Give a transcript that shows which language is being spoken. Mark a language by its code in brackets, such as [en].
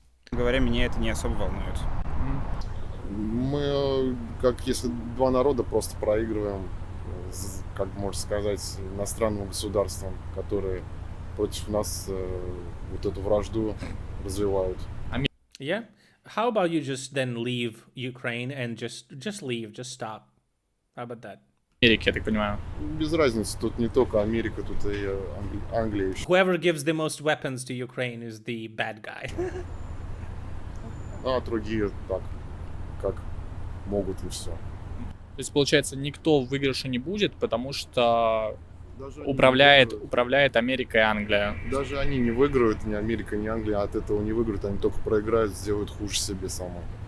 [ru] Говоря, меня это не особо волнует. Мы, как если два народа, просто проигрываем, как можно сказать, иностранным государствам, которые против нас вот эту вражду развивают. [en] Yeah? How about you just then leave Ukraine and just leave, just stop? How about that? [ru] Америки, я так понимаю. Без разницы, тут не только Америка, тут и Англия еще. [en] Whoever gives the most weapons to Ukraine is the bad guy. [ru] А другие так, как могут и все. То есть, получается, никто в выигрыше не будет, потому что Даже управляет Америка и Англия. Даже они не выиграют, ни Америка, ни Англия от этого не выиграют, они только проиграют, сделают хуже себе самому.